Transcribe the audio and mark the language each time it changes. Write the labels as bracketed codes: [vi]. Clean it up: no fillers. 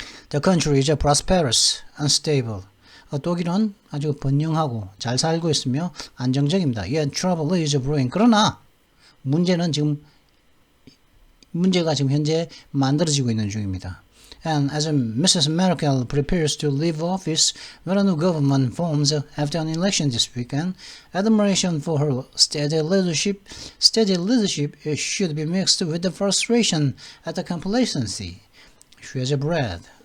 [en] The country is prosperous and stable. [ko] 독일은 아주 번영하고 잘 살고 있으며 안정적입니다. [en] Yet trouble is brewing. [ko] 그러나 문제는 지금 문제가 지금 현재 만들어지고 있는 중입니다. [en] And as Mrs. Merkel prepares to leave office when a new government forms after an election this weekend, admiration for her steady leadership should be mixed with the frustration at the complacency she has bred.